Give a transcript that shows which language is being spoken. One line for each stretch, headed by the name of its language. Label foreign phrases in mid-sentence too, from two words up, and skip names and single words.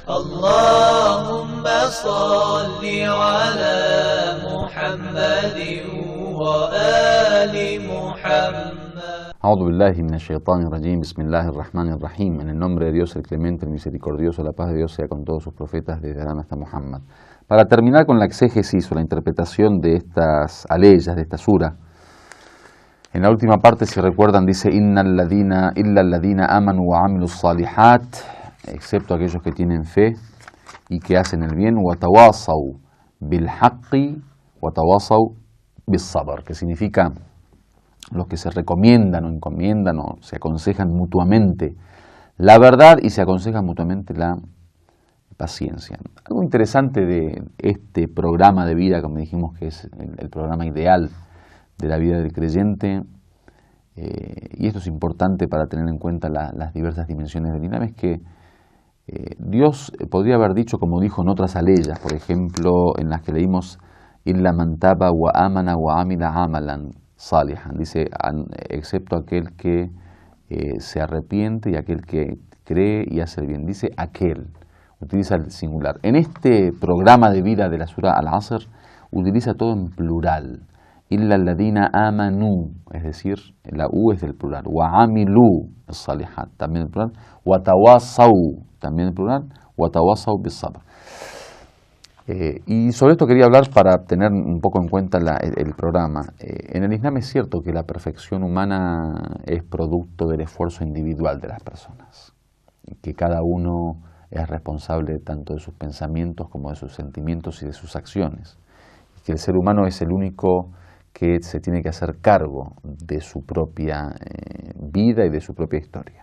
Arabic: اللهم صل على محمد وآل محمد. أعوذ بالله من الشيطان الرجيم. بسم الله الرحمن الرحيم.
Spanish: En el nombre de Dios, el clemente, el misericordioso, la paz de Dios sea con todos sus profetas desde Adán hasta Muhammad. Para terminar con la exégesis o la interpretación de estas aleyas, de esta sura, en la última parte, si recuerdan, dice
Arabic: إلا الذين آمنوا وعملوا الصالحات,
Spanish: excepto aquellos que tienen fe y que hacen el bien,
Arabic: وتواصوا بالحق وتواصوا بالصبر,
Spanish: que significa los que se recomiendan o encomiendan o se aconsejan mutuamente la verdad y se aconsejan mutuamente la paciencia. Algo interesante de este programa de vida, como dijimos que es el programa ideal de la vida del creyente, y esto es importante para tener en cuenta las diversas dimensiones del Islam, es que Dios podría haber dicho, como dijo en otras aleyas, por ejemplo, en las que leímos
Arabic: إلا من تاب وآمن وعمل عملا صالحا,
Spanish: dice, excepto aquel que se arrepiente y aquel que cree y hace el bien. Dice aquel, utiliza el singular. En este programa de vida de la Sura Al-Asr, utiliza todo en plural.
Arabic: إلا الذين آمنوا,
Spanish: es decir, la U es del plural.
Arabic: وعملوا، صالحات,
Spanish: también el plural.
Arabic: وتواصوا,
Spanish: también el plural.
Arabic: وتواصوا بالصبر.
Spanish: Y sobre esto quería hablar para tener un poco en cuenta el programa. En el Islam es cierto que la perfección humana es producto del esfuerzo individual de las personas, que cada uno es responsable tanto de sus pensamientos como de sus sentimientos y de sus acciones, y que el ser humano es el único que se tiene que hacer cargo de su propia vida y de su propia historia.